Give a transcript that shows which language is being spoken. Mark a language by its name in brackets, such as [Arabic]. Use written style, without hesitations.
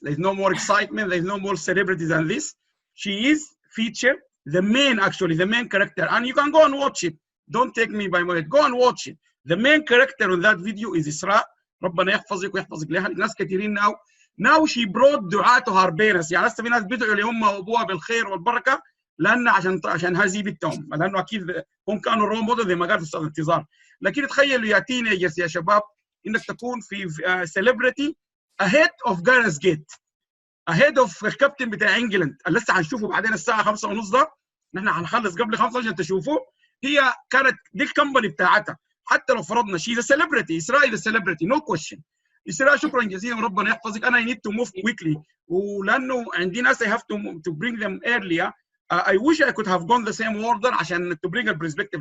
[English] There is no more excitement. There is no more celebrity than this. She is featured, the main character. And you can go and watch it. Don't take me by my word. Go and watch it. The main character on that video is Isra. [Arabic] ربنا يحفظك ويحفظك لها. ناس كثيرين [English] now she brought دعاء to her parents. [Arabic] يعني هسه في ناس بيدعوا لأمها وأبوها بالخير والبركة لأن عشان هذه بنتهم، لأنه أكيد هم كانوا رول موديل زي ما قال أستاذ انتظار. لكن تخيلوا يا تينيجرز يا شباب إنك تكون في [English] celebrity ahead of Gareth Gate, ahead of [Arabic] الكابتن بتاع انجلند اللي لسه هنشوفه بعدين الساعة 5:30 ده، نحن هنخلص قبل 5 عشان تشوفوه. هي كانت دي الكمباني بتاعتها، حتى لو فرضنا شيء ذا celebrity، إسراء ذا celebrity [English] no question. [Arabic] إسراء شكرا جزيلا وربنا يحفظك. [English] أنا I need to move quickly [Arabic] ولأنه عندي ناس [English] I have to bring them earlier. I wish I could have gone the same order [Arabic] عشان [English] to bring a perspective.